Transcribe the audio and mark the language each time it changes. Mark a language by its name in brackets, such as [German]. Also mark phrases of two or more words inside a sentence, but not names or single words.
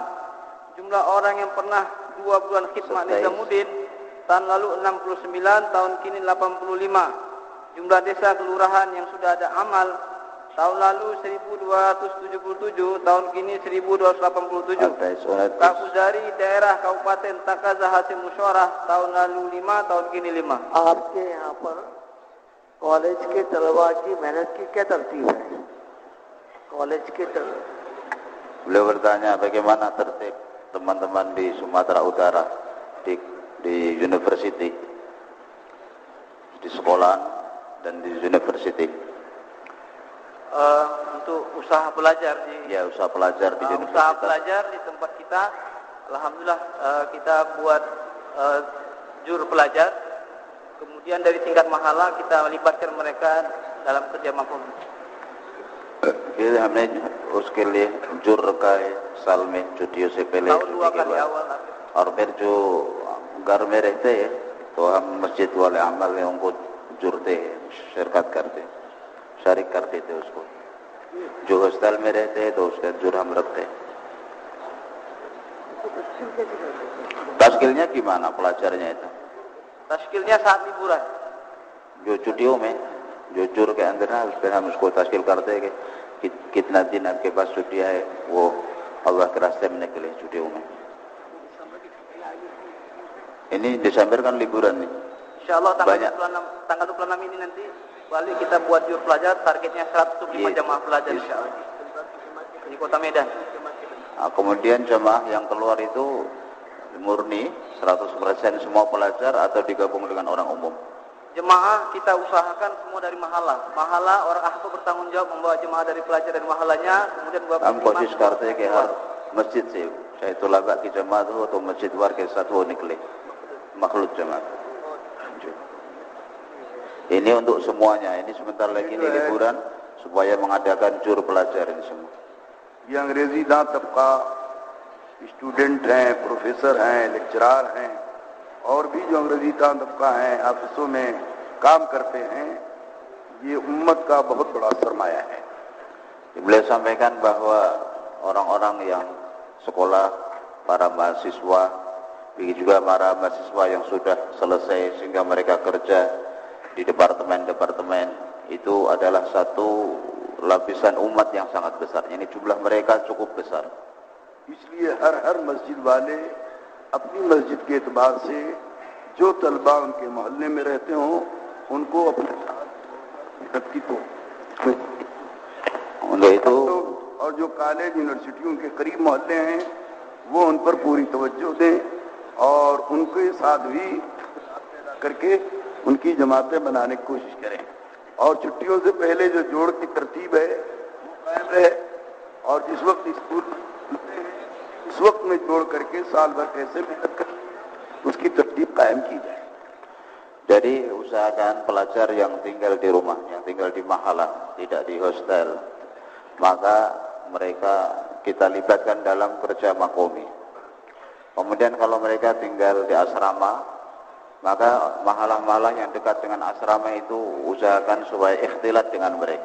[Indonesian] Jumlah orang yang pernah 2 bulan khidmat Nizamuddin, tahun lalu 69, tahun kini 85. Jumlah desa kelurahan yang sudah ada amal, tahun lalu 1277, tahun kini 1287. Kakuzari daerah Kabupaten Takaza Hasil Musyawarah, tahun lalu 5, tahun kini 5. [Hindi] आपके यहाँ पर कॉलेज के तलबा की मेहनत की क्या तरतीब है? कॉलेज के [Indonesian] Beliau bertanya bagaimana tertib teman-teman di Sumatera Utara di university, di sekolah dan di university. Untuk usaha pelajar usaha pelajar di universitas. Usaha pelajar di tempat kita, alhamdulillah kita buat jur pelajar. Kemudian dari tingkat mahala kita melibatkan mereka dalam kerja makom. [Hindi] हमने उसके लिए जुर रखा है साल में छुट्टियों से पहले और फिर जो घर में रहते हैं तो हम मस्जिद वाले अमल में उनको जुड़ते हैं, शिरकत करते हैं, शरीक कर देते हैं उसको. जो हॉस्टल में रहते हैं तो उसका जुर हम रखते हैं. [Indonesian] Taskilnya gimana pelajarnya itu? Taskilnya saat liburan. [Hindi] जो छुट्टियों में जो जुर के अंदर ना उस पर हम उसको तश्कील करते हैं कि कितना दिन आपके पास छुट्टियां है, वो अल्लाह के रास्ते में निकले छुट्टियों में. [Indonesian] Ini Desember kan liburan nih. Insyaallah tanggal 26 ini nanti Bali kita buat jur pelajar, targetnya 105 jamaah pelajar insyaallah di Kota Medan. Nah, kemudian jamaah yang keluar itu murni 100% semua pelajar atau digabung dengan orang umum? Jemaah kita usahakan semua dari mahala. Mahala orang ahbab bertanggung jawab membawa jemaah dari pelajar dan mahalanya, kemudian buat [Hindi] हम कोशिश करते हैं कि हर मस्जिद से चाहे तलबा की जमात हो तो मस्जिद वार के साथ वो निकले [Indonesian] makhluk jemaah. Ini untuk semuanya. Ini sebentar lagi ini liburan supaya mengadakan jur pelajar ini semua. [Hindi] ये अंग्रेजी दां तबका स्टूडेंट हैं, प्रोफेसर हैं, लेक्चरार हैं और भी जो अंग्रेजी दां तबका हैं, ऑफिसों में काम करते हैं, ये उम्मत का बहुत बड़ा सरमाया है. [Indonesian] Beliau sampaikan bahwa orang-orang yang sekolah, para mahasiswa, begitu juga para mahasiswa yang sudah selesai sehingga mereka kerja di departemen-departemen, itu adalah satu lapisan umat yang sangat besar. Ini jumlah mereka cukup besar. [Hindi] इसलिए हर मस्जिद वाले अपनी मस्जिद के एतबार से जो तलबा उनके मोहल्ले में रहते हों उनको अपने साथ व्यक्तित्व [Indonesian] untuk itu [Hindi] और जो कॉलेज यूनिवर्सिटियों के करीब मोहल्ले हैं वो उन पर पूरी तवज्जो दें और उनके साथ भी करके उनकी जमातें बनाने की कोशिश करें और छुट्टियों से पहले जो जोड़ की तरतीब है वो कायम रहे और जिस वक्त स्कूल इस वक्त में जोड़ करके साल भर कैसे मेहनत करें उसकी तरतीब कायम की जाए. [Indonesian] Jadi usahakan pelajar yang tinggal di rumah, yang tinggal di mahala, tidak di hostel, maka mereka kita libatkan dalam kerja makomi. Kemudian kalau mereka tinggal di asrama, maka mahalah-mahalah yang dekat dengan asrama itu usahakan supaya ikhtilat dengan mereka.